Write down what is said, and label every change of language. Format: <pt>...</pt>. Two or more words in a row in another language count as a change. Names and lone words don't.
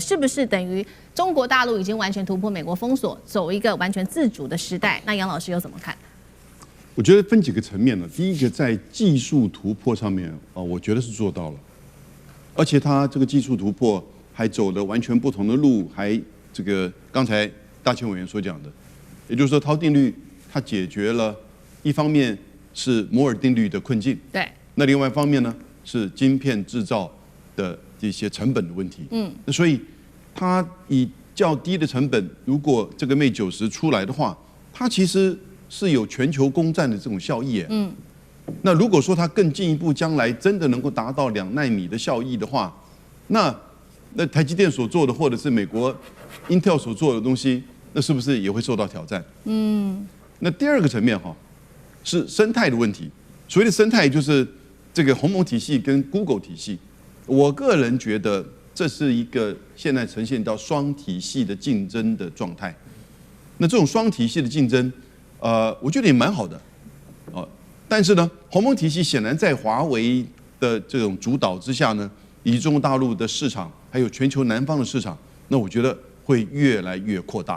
<zh>是不是等於中國大陸已經完全突破美國封鎖，走一個完全自主的時代？那楊老師又怎麼看？我覺得分幾個層面呢。第一個在技術突破上面啊，我覺得是做到了，而且它這個技術突破還走了完全不同的路，還這個剛才大千委員所講的，也就是說濤定律它解決了一方面是摩爾定律的困境，對，那另外一方面呢是晶片製造的這些成本的問題，那所以它以較低的成本，如果這個 Mate 90出來的話，它其實是有全球攻占的這種效益，那如果說它更進一步，將來真的能夠達到2奈米的效益的話，那台積電所做的，或者是美國 Intel 所做的東西，那是不是也會受到挑戰？那第2個層面是生態的問題。所謂的生態，就是這個鴻蒙體系跟 Google 體系。我個人覺得這是一個現在呈現到雙體系的競爭的狀態。那這種雙體系的競爭，我覺得也蠻好的，但是呢，鴻蒙體系顯然在華為的這種主導之下呢，以及中國大陸的市場，還有全球南方的市場，那我覺得會越來越擴大。</zh>